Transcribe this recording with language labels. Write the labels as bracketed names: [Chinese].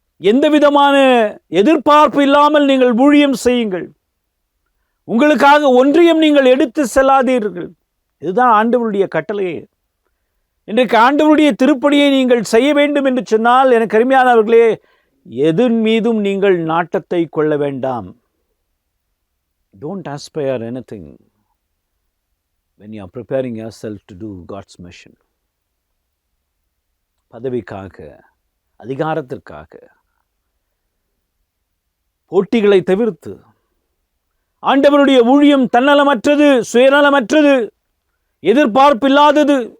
[Tamil] எந்த விதமான எதிர்பார்ப்பு இல்லாமல் நீங்கள் ஊழியம் செய்யுங்கள், உங்களுக்காக ஒன்றியம் நீங்கள் எடுத்து செல்லாதீர்கள். இதுதான் ஆண்டவருடைய கட்டளையே. இன்றைக்கு ஆண்டவருடைய திருப்பணியை நீங்கள் செய்ய வேண்டும் என்று சொன்னால், எனக்கு அருமையானவர்களே, எதன் மீதும் நீங்கள் நாட்டத்தை கொள்ள வேண்டாம். [English] Don't aspire anything when you are preparing yourself to do God's mission. [Tamil] பதவிக்காக, அதிகாரத்திற்காக, போட்டிகளை தவிர்த்து ஆண்டவருடைய ஊழியம் தன்னலமற்றது, சுயநலமற்றது, எதிர்பார்ப்பில்லாதது.